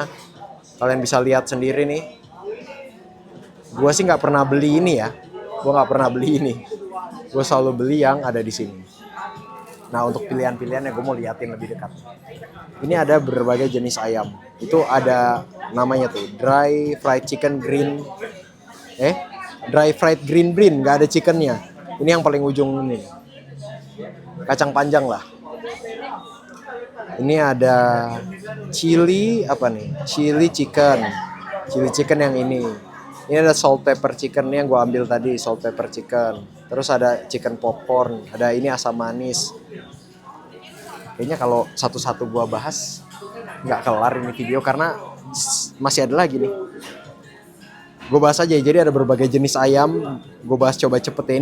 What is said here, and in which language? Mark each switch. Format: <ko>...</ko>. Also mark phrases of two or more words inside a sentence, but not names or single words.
<id>Kalian bisa lihat sendiri nih. Gue sih nggak pernah beli ini ya. Gue nggak pernah beli ini. Gue selalu beli yang ada di sini. Nah, untuk pilihan-pilihannya gue mau liatin lebih dekat. Ini ada berbagai jenis ayam. Itu ada namanya tuh</id> <en>dry fried chicken green. Dry fried green bean,</en> <id>nggak ada chickennya. Ini yang paling ujung ini. Kacang panjang lah. Ini ada chili apa nih?</id> <en>Chili chicken</en> <id>yang ini. Ini ada</id> <en>salt pepper chicken</en> <id>nih yang gue ambil tadi,</id> <en>salt pepper chicken.</en> <id>Terus ada</id> <en>chicken popcorn,</en> <id>ada ini asam manis. Kayaknya kalau satu-satu gue bahas nggak kelar ini video karena masih ada lagi nih. Gue bahas aja, jadi ada berbagai jenis ayam. Gue bahas coba cepet ya.</id>